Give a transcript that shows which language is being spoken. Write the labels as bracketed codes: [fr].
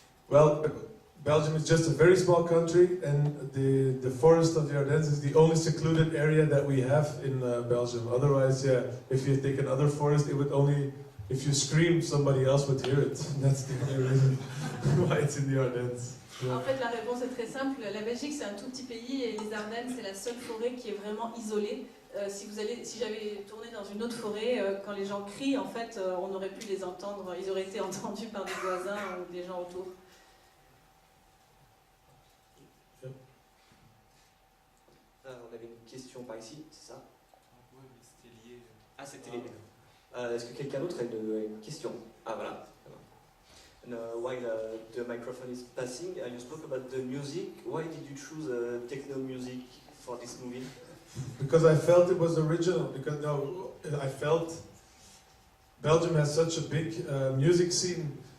[en] Well, Belgium is just a very small country, and the forest of the Ardennes is the only secluded area that we have in Belgium. Otherwise, if you take another forest, it would only, if you scream, somebody else would hear it. That's the only reason why it's in the Ardennes. Yeah. [fr] En fait, la réponse est très simple. La Belgique, c'est un tout petit pays, et les Ardennes, c'est la seule forêt qui est vraiment isolée. Si j'avais tourné dans une autre forêt, quand les gens crient, en fait, on aurait pu les entendre. Ils auraient été entendus par des voisins ou des gens autour. On avait une question par ici, c'est ça? Oui, mais c'était lié. Ah, c'était lié. Est-ce que quelqu'un d'autre a une question? Ah, voilà. [en] And, while the microphone is passing, you spoke about the music. Why did you choose techno music for this movie? Because I felt it was original. Because I felt Belgium has such a big music scene.